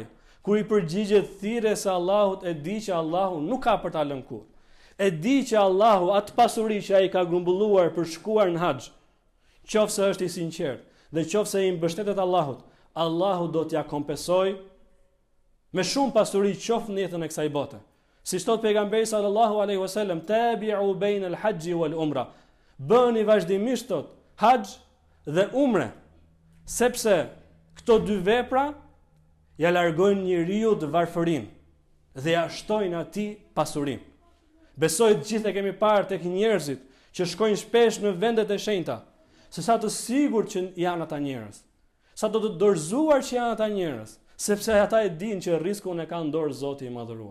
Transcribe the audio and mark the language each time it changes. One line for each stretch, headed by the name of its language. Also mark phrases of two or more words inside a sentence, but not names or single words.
Albanian: Kur i përgjigjet thirrjes së Allahut, e di që Allahu nuk ka për ta lënë kurrë. E di që Allahu atë pasuri që ai ka grumbulluar për shkuar në haxh, qofse është i sinqert dhe qofse i mbështetet Allahut, Allahu do t'ja kompensoj me shumë pasuri qoftë në jetën e kësaj bote. Si thot pejgamberi
Arabic: صلى الله عليه وسلم تابعوا بين الحج والعمرة.
Albanian: Bëni vazhdimisht tot haxh dhe umre, sepse këto dy vepra ja largojnë njeriu të varfërinë dhe ja shtojnë atij pasurinë. Besoj të gjithë e kemi parë tek njerëzit që shkojnë shpesh në vendet e shenjta, se sa të sigurt që janë ata njerëz, sa të dorëzuar që janë ata njerëz, sepse ata e dinë që rrezikun e ka në dorë Zoti i madhëruar.